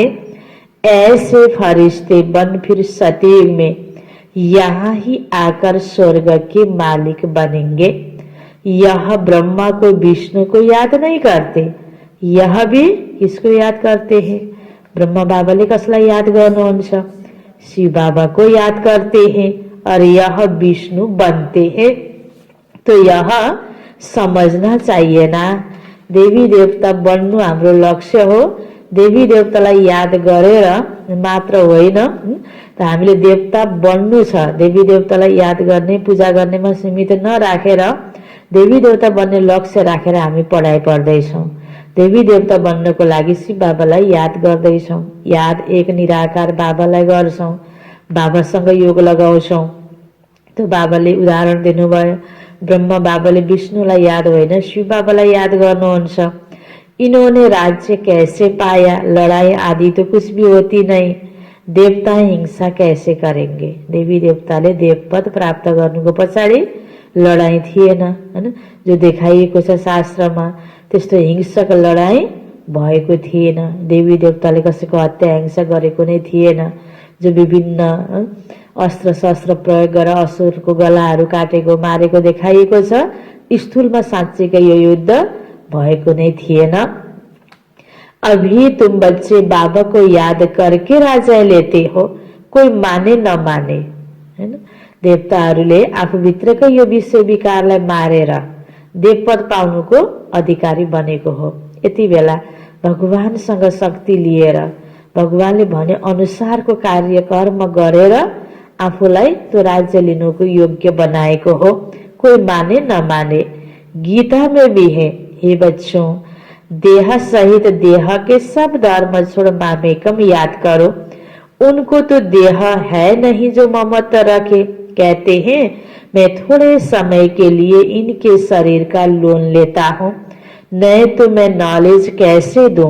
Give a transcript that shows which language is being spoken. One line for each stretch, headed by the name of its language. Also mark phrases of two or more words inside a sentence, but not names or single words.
Hindi: ऐसे फरिश्ते बन फिर सतयुग में यहाँ ही आकर स्वर्ग के मालिक बनेंगे। यह ब्रह्मा को विष्णु को याद नहीं करते, यह भी किसको याद करते हैं?
Nepali: ब्रह्मा बाबाले कसलाई याद गर्नुहुन्छ?
Hindi: शिव बाबा को याद करते हैं और यह विष्णु बनते हैं। तो यह समझना चाहिए ना,
Nepali: देवी देवता बन्नु हाम्रो लक्ष्य हो। देवी देवतालाई याद गरेर मात्र होइन, त हामीले देवता बन्नु छ, देवी देवतालाई याद गर्ने पूजा गर्नेमा सीमित नराखेर देवी देवता बन्ने लक्ष्य राखेर हामी पढाइ पढ्दैछौँ। देवी देवता बन्नको लागि शिव बाबालाई याद गर्दैछौँ, याद एक निराकार बाबालाई गर्छौँ, बाबासँग योग लगाउँछौँ। तो बाबाले उदाहरण दिनुभयो, ब्रह्मा बाबाले विष्णुलाई याद होइन शिव बाबालाई याद गर्नुहुन्छ।
Hindi: इन्होंने राज्य कैसे पाया, लड़ाई आदि तो कुछ भी होती नहीं, देवता हिंसा कैसे करेंगे।
Nepali: देवी देवताले देवपद प्राप्त गर्नुको पछाडि लडाईँ थिएन हैन, जो देखाइएको छ शास्त्रमा त्यस्तो हिंसक लडाईँ भएको थिएन। देवी देवताले कसैको हत्या हिंसा गरेको नै थिएन। जो विभिन्न अस्त्र शस्त्र प्रयोग गरेर असुरको गलाहरू काटेको मारेको देखाइएको छ, स्थूलमा साँच्चैकै यो युद्ध भएको नै थिएन।
Hindi: अभी तुम बच्चे बाबा को याद करके राजा लेते हो,
Nepali: कोही माने नमाने हैन। देवताहरूले आफूभित्रकै यो विषय विकारलाई मारेर देवपद पाउनुको अधिकारी बनेको हो। यति बेला भगवानसँग शक्ति लिएर भगवानले भने अनुसारको कार्य कर्म गरेर आफूलाई त्यो राज्य लिनुको योग्य बनाएको हो, कोही माने नमाने।
Hindi: गीता में भी है, हे बच्चों देह सहित देह के सब धर्म छोड़ मामेकम याद करो। उनको तो देह है नहीं जो ममत्व रखे, कहते हैं मैं थोड़े समय के लिए इनके शरीर का लोन लेता हूँ, नहीं तो मैं नॉलेज कैसे दूं।